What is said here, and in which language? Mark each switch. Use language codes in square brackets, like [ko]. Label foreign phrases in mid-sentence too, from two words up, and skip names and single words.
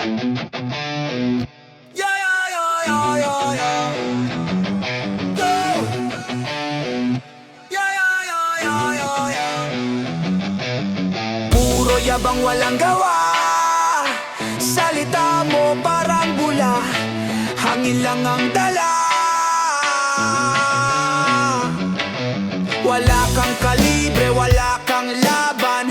[en] Yeah, yeah, yeah, yeah, yeah, yeah. Go. Yeah, yeah, yeah, yeah, yeah, yeah. [tl] Puro yabang walang gawa. Salita mo parang bula, hangin lang ang dala. Wala kang kalibre, wala kang laban.